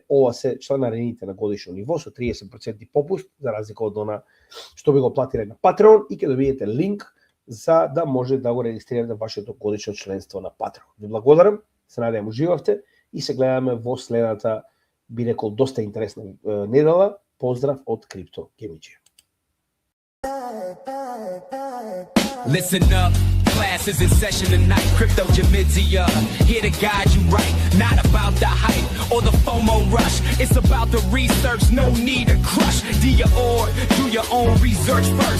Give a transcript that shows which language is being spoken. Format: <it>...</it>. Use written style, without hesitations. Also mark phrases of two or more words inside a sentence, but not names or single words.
<mk>Ова се чланарините на годишно ниво со 30% попуст, за разлика од она што би го платиле на Patreon, и ќе добиете линк за да може да го регистрирате вашето годишно членство на Patreon. Ви благодарам, се надевам уживавте и се гледаме во следната, би рекол, доста интересна недела. Поздрав од Крипто Гемиџи.</mk> <en>Listen up, class is in session tonight. Crypto Gimidji, here to guide you right. Not about the hype or the FOMO rush. It's about the research, no need to crush. Do your own research first.</en>